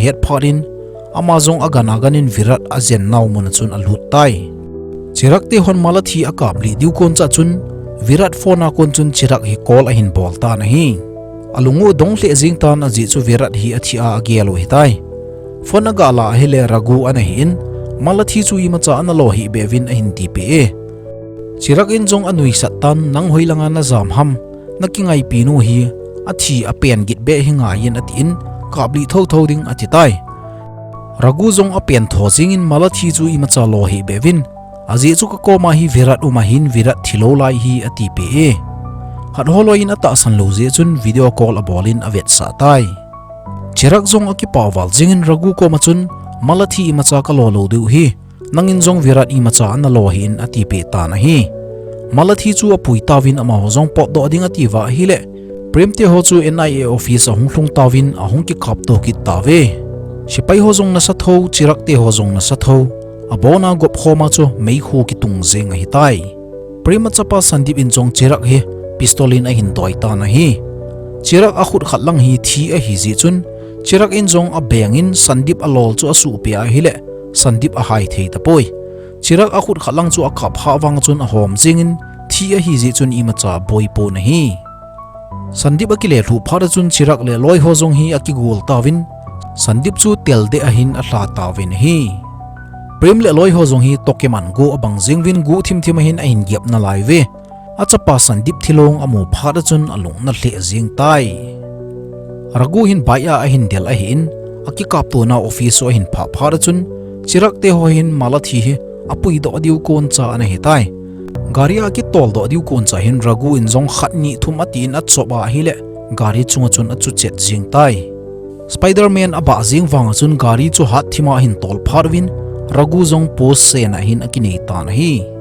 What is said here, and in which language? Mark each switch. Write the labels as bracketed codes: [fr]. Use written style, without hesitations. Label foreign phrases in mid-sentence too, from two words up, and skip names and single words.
[tcz] het pharin ama jong agana ganin virat a zen naw mun chun a lut tai chirak te hon mala thi a kap li diu kon cha chun virat phone a kon chun chirak hi call a hin bol ta na hi alungu dong le jing tan a ji chu virat hi a thi a gelo hi tai phone aga la hele ragu ana hin mala thi chu i ma cha ana lo hi bevin a hin ti pe chirak in jong anui satan nang hoilanga na zam ham nakingai pinu hi athi a pen git be hinga yin atin kabli tho tho ding atitai ragu jong a pen tho jing in mala thi chu i ma cha lo hi bevin aji chu ka ko ma hi virat uma hin virat thilo lai hi ati pe hat holo in ata san lo je chun [en] video call [tcz] a bolin avet sa tai chirak jong aki pawal jing in ragu ko ma chun mala thi i ma cha ka lo lo du hi nangin jong virat i ma cha na lo hin ati pe ta na hi mala thi chu apui tawin ama ho jong pot do ding ati wa hi le prem te ho chu NIA office a hunglung tawin a hung ki khap to ki ta ve sipai ho jong na sa tho chirak te ho jong na sa tho abona gop khoma chu mei khu ki tung jeng hi tai prema chapa sandip in jong chirak he pistolin a hin doi ta na hi chirak a khut khat lang hi thi a hi ji chun chirak in jong a bengin sandip a lol chu a su pe a hi le sandip a hai thei ta poi chirak a khut khat lang chu a khap ha wang chun a hom jingin thi a hi ji chun i ma cha boi po na hi sandip akile thu phara chun chirak le loi ho jong hi akigul tawin sandip chu tel de a hin a hla tawin hi prem le loi ho jong hi tokeman go abang jingwin gu thim thim hin a hin gyap na lai ve achapa sandip thilong amu phara chun alung na hle jing tai ragu hin baya a hin del a hin aki kap to na office o hin pha phara chun chirak te ho hin mala thi hi apui do diu kon cha na hi tai gari a ki tol do diu kon cha hin ragu in jong khat ni thum atin at choba hi le gari chunga chun achu chet jing tai spiderman aba jing wang chun gari chu hat thima hin tol pharwin ragu jong post se na hin akini ta na hi